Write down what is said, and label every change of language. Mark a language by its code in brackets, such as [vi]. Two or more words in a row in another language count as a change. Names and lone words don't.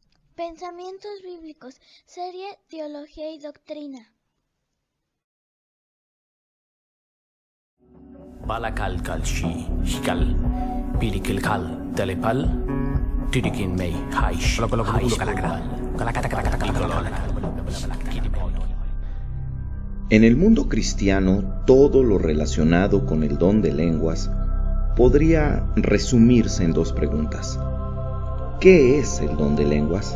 [es] Pensamientos bíblicos, serie Teología y Doctrina. Balakal kalshi hikal pilikil kal telepal tidikin mei haish En el mundo cristiano, todo lo relacionado con el don de lenguas podría resumirse en dos preguntas. ¿Qué es el don de lenguas?